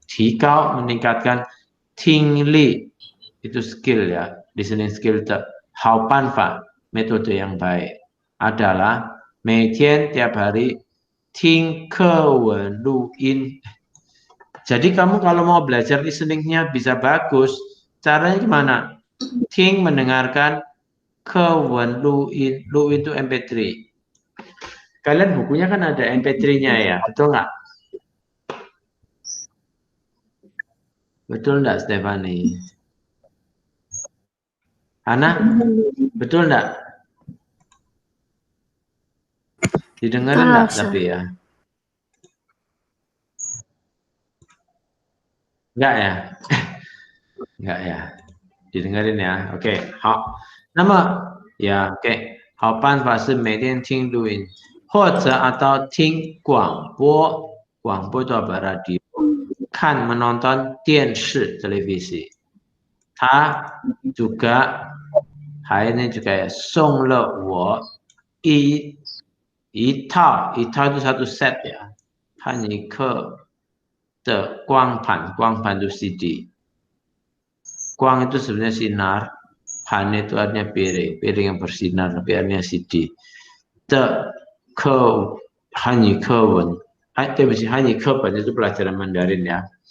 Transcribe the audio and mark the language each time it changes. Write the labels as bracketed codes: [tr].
[zh] 提高 [id] meningkatkan [zh] 听力 [id] itu skill ya, [en] listening skill [zh] 的好办法 [id] metode yang baik adalah [zh] 每天 [id] tiap hari [zh] 听课文录音. [id] Jadi kamu kalau mau belajar listeningnya bisa bagus, caranya gimana? [zh] 听 [id] mendengarkan [zh] 课文录音, 录音 [id] itu MP3. Kalian bukunya kan ada MP3-nya ya, betul nggak? Betul nggak, Stephanie? Hana, betul nggak? Didengarin nggak tapi ya? Nggak ya? Nggak ya? Didengarin ya? Oke, [zh] 好。那么 [id] ya, oke. [zh] 好办法是每天听录音，或者 [id] atau [zh] 听广播，广播 [id] itu apa? Radio. [zh] 看 [id] menonton [zh] 电视 televisi. 他 juga 还呢 juga 送了我一套 [id] itu satu set ya, [zh] 汉语课的光盘 itu CD. [id] 光 itu sebenarnya sinar, pan itu artinya piring yang bersinar tapi artinya CD. [zh] 的课汉语课文，对不起，汉语课本 [id] itu pelajaran Mandarin ya.